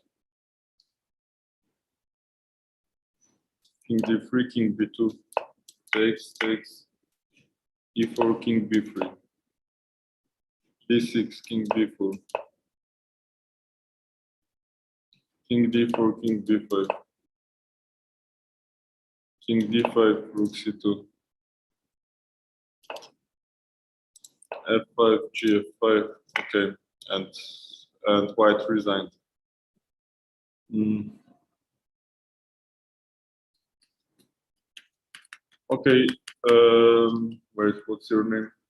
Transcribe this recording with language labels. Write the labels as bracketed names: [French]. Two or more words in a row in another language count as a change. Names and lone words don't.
[English] king d3, king b2, takes, e4, king b3, d6, king b4, king d4, king d5, king d5, rook c2, f5, gf5, okay, and white resigned. Okay, wait, what's your name?